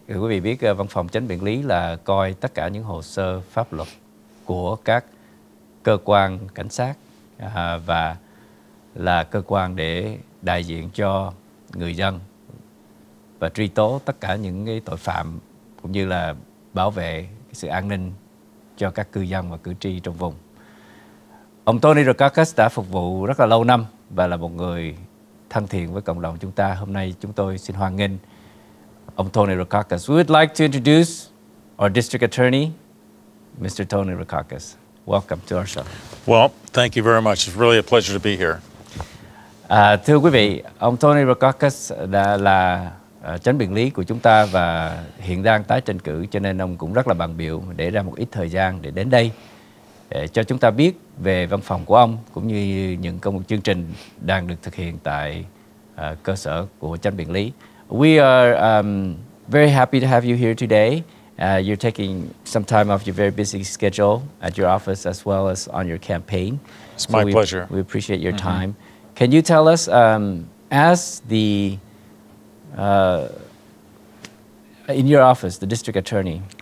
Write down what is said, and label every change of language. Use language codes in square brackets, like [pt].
[vi] Quý vị biết văn phòng Chánh Biện lý là coi tất cả những hồ sơ pháp luật của các cơ quan cảnh sát và là cơ quan để đại diện cho người dân và truy tố tất cả những cái tội phạm cũng như là bảo vệ sự an ninh cho các cư dân và cử tri trong vùng. Ông Tony Rackauckas đã phục vụ rất là lâu năm và là một người thân thiện với cộng đồng chúng ta. Hôm nay chúng tôi xin hoan nghênh ông Tony Rackauckas. [en] We would like to introduce our District Attorney, Mr. Tony Rackauckas. Welcome to our show. Well, thank you very much. It's really a pleasure to be here. [vi] Thưa quý vị, ông Tony Rackauckas đã là Chánh Biện lý của chúng ta và hiện đang tái tranh cử, cho nên ông cũng rất là bận bịu để ra một ít thời gian để đến đây để cho chúng ta biết về văn phòng của ông cũng như những chương trình đang được thực hiện tại cơ sở của Chánh Biện lý. [en] We are very happy to have you here today. You're taking some time off your very busy schedule at your office as well as on your campaign. It's my pleasure. We appreciate your time. Can you tell us, as the in your office, the district attorney,